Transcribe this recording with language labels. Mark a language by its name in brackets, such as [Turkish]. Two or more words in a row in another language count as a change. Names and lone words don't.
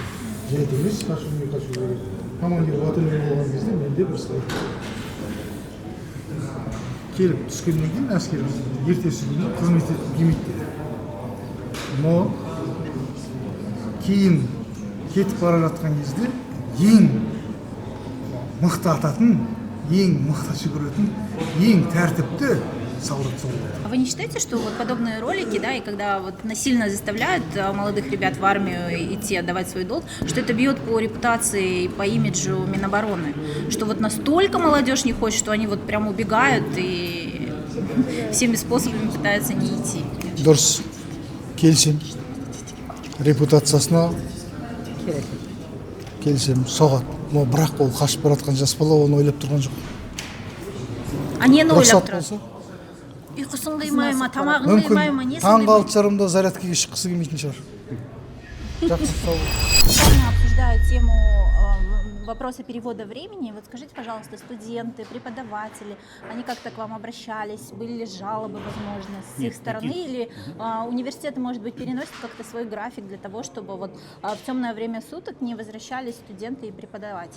[Kazakh] Жайт емес, қашу не қашу керек. Командир батальон болған кезде менде бір слайд келіп түскеннен кейін әскер ертесі күні қызмет етіп келмейді деді. Но кейін кетіп бара жатқан кезде ең мықты ататын, ең мықты жүгіретін, ең тәртіпті солдат сол болды. [Russian] А вы не считаете, что вот подобные ролики, да, и когда вот насильно заставляют молодых ребят в армию идти отдавать свой долг, что это бьет по репутации и по имиджу Минобороны? Что вот настолько молодежь не хочет, что они вот прям убегают и всеми способами пытаются не идти? [Kazakh] Дұрыс, келісем. Репутациясына келісем, соғат. Но бірақ ол қашып баратқан жас бала оны ойлап тұрған жоқ. А не ойлап тұрады? Ұйқысын қимай ма, тамағын қимай ма, несін қимай ма? Таңғы 6 жарымда зарядкаға шыққысы келмейтін шығар. [Russian] Обсуждаю тему вопроса перевода времени. Вот скажите, пожалуйста, студенты, преподаватели, они как-то к вам обращались? Были ли жалобы, возможно, с их стороны? Или университеты, может быть, переносят как-то свой график для того, чтобы вот в темное время суток не возвращались студенты и преподаватели?